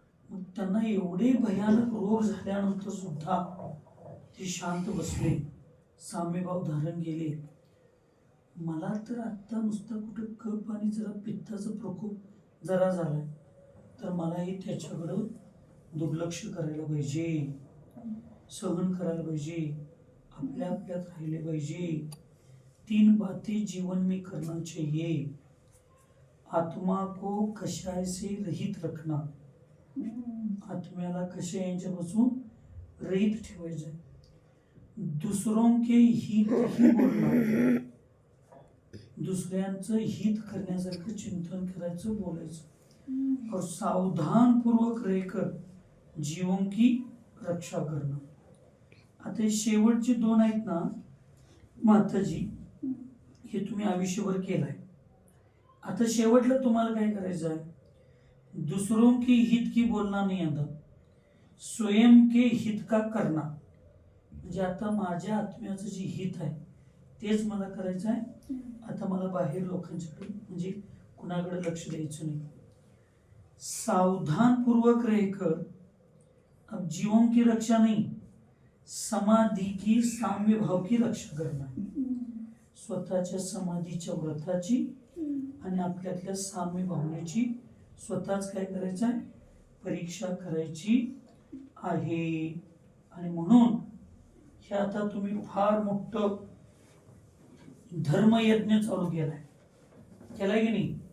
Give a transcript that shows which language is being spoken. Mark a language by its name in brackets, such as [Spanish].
[Marathi] मग त्यांना एवढे भयानक रोग झाल्यानंतर सुद्धा ते शांत बसले, साम्यभाव धारण केले. मला तर आत्ता नुसतं कुठं कफ आणि जरा पित्ताचा प्रकोप जरा झालाय तर मलाही त्याच्याकडं दुर्लक्ष करायला पाहिजे, सहन करायला पाहिजे, आपल्या आपल्यात राहिले पाहिजे. [Hindi] 3 बातें जीवन में करना चाहिए. आत्मा को कषाय से रहित रखना, [Marathi] आत्म्याला कशा यांच्यापासून रहित ठेवायचं. [Hindi] दुसरों के हित ही [Marathi] बोलणं, दुसऱ्यांचं हित करण्यासारखं चिंतन करायचं, बोलायचं. [Hindi] और सावधान पूर्वक रहकर जीवों की रक्षा करना. [Marathi] आता हे शेवटचे 2 आहेत ना माताजी, हे तुम्ही आयुष्यभर केलाय. आता शेवटला तुम्हाला काय करायचं आहे, [Hindi] दुसरों के हित की बोलना नहीं आता, स्वयं के हित का करना. [Marathi] म्हणजे आता माझ्या आत्म्याचं जे हित आहे तेच मला करायचं आहे. आता मला बाहेर लोकांच्याकडे म्हणजे कुणाकडे लक्ष द्यायचं नाही. [Hindi] सावधान पूर्वक रहकर, अब जीवों की रक्षा नहीं, समाधि की साम्य भाव की रक्षा करना. [Marathi] स्वतःच्या समाधीच्या व्रताची आणि आपल्यातल्या साम्य भावनेची स्वतःच काय करायचं आहे, परीक्षा करायची आहे. आणि म्हणून हे आता तुम्ही फार मोठं धर्मयज्ञ चालू केलाय की नाही.